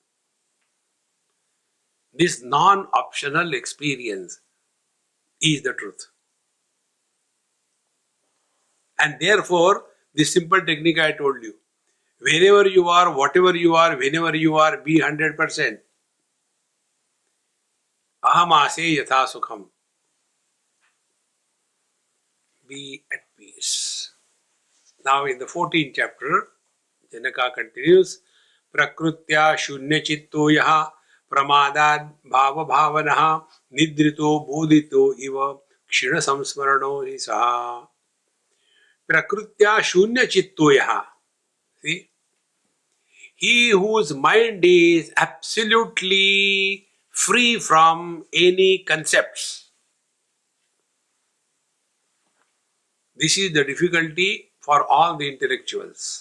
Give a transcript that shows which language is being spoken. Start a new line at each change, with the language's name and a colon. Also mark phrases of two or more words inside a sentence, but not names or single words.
English: This non-optional experience is the truth. And therefore, this simple technique I told you, wherever you are, whatever you are, whenever you are, be 100%.
Sanskrit: Ahamase yatha sukham.
English: Be at peace. Now in the 14th chapter, Janaka continues,
Sanskrit: Prakrutya shunya chitto yaha pramadad bhava bhavanaha nidrito bodhito iva kshina samsmarano hi saha. Prakrutya shunya chitto yaha.
English: See? He whose mind is absolutely free from any concepts. This is the difficulty for all the intellectuals.